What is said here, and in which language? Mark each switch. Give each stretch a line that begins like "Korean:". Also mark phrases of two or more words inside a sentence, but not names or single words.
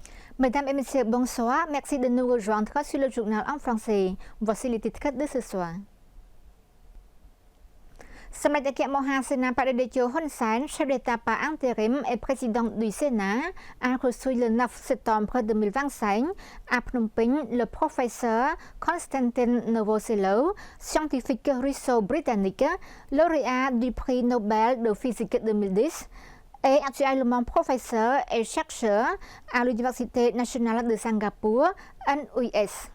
French: Mesdames et messieurs, bonsoir. Merci de nous rejoindre sur le journal en français. Voici les titres de ce soir. សម្ដេចអគ្គមហាសេនាបតីតេជោហ៊ុនសែន chef d'État par intérim et président du Sénat, a reçu le 9 septembre 2025 à Phnom Penh le professeur Konstantin Novoselaou, scientifique russo-britannique, lauréat du prix Nobel de physique 2010 et actuellement professeur et chercheur à l'Université nationale de Singapour, NUS.